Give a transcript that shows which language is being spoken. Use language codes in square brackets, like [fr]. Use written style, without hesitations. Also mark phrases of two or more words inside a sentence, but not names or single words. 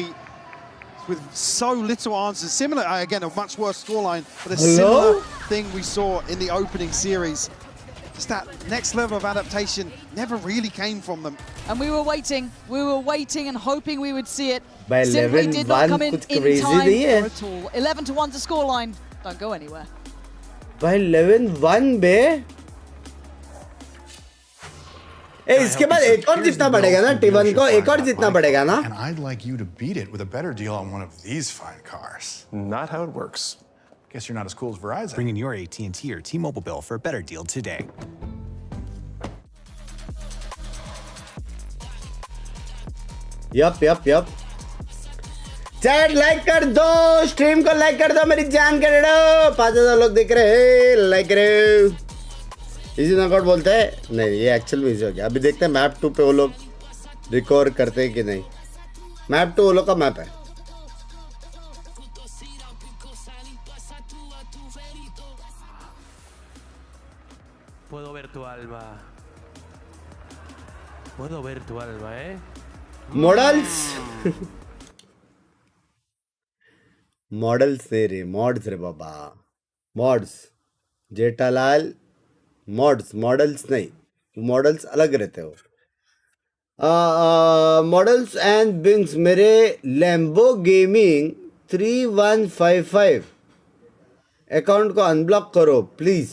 [en] EDG with so little answers. Similar, again, a much worse scoreline, but a similar thing we saw in the opening series. Just that next level of adaptation never really came from them. And we were waiting and hoping we would see it. By Simply 11, did not come in time at all. 11-1 to scoreline. Don't go anywhere. By 11-1 बे. [hi] इसके बाद एक और जीतना पड़ेगा ना T1 को, एक और जीतना पड़ेगा ना. [en] And I'd like you to beat it with a better deal on one of these fine cars. Not how it works. Guess you're not as cool as Verizon. Bring in your AT&T or T-Mobile bill for a better deal today. Yup. [hi] चैट लाइक कर दो, स्ट्रीम को लाइक कर दो, मेरी जान कर दो. 5000 लोग देख रहे हैं, लाइक करो. [en] easy knockout [hi] बोलते हैं नहीं, ये एक्चुअल में इजी हो गया. अभी देखते हैं मैप 2 पे वो लोग रिकवर करते हैं कि नहीं. मैप 2 वो लोग का मैप है. [es] Puedo ver tu alma. Puedo ver tu alma, [hi] मॉडल्स मॉडल्स नहीं रे, मॉड्स रे बाबा. मॉड्स जेठालाल मॉड्स, मॉडल्स नहीं. मॉडल्स अलग रहते हो. [en] models and Binks [hi] मेरे लैम्बो गेमिंग 3155 अकाउंट को अनब्लॉक करो प्लीज.